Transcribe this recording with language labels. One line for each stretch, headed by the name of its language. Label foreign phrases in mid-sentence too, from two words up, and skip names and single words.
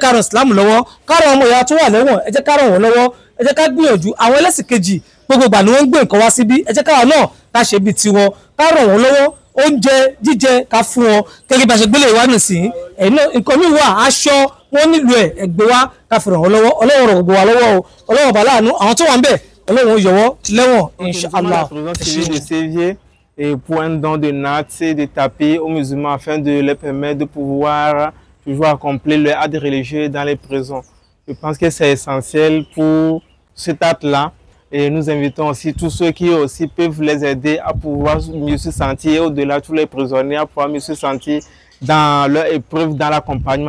Yoruba: ká ran Islam lọ́wọ́ ká ran ọmọ ìyá tó wà lẹ́wọ̀n ẹ jẹ́ ká ràn wọ́n lọ́wọ́ ẹ jẹ́ ká gbìyànjú àwọn ẹlẹ́sìn kejì gbogbo ìgbà ni wọ́n ń gbé nǹkan wá síbí ẹ jẹ́ káwa náà ká ṣe bíi tiwọn ká ràn wọ́n lọ́wọ́ oúnjẹ jíjẹ ká fún wọn gẹ́gẹ́ bí a ṣe gbélé ìwà nìsín nǹkan mi wà aṣọ wọn nílò ẹgbẹ́ wa ká fi ràn wọ́n lọ́wọ́ Ọlọ́run ràn gbogbo wa lọ́wọ́ o Ọlọ́run bá láàánú àwọn tó wà ń bẹ̀ Ọlọ́run yọwọ́ lẹ́wọ̀n inshallah.
French: Et pour un don de nattes et de tapis aux musulmans afin de leur permettre de pouvoir toujours accomplir leur acte religieux dans les prisons. Je pense que c'est essentiel pour cet acte-là. Et nous invitons aussi tous ceux qui aussi peuvent les aider à pouvoir mieux se sentir, au-delà de tous les prisonniers, à pouvoir mieux se sentir dans leur épreuve, dans l'accompagnement.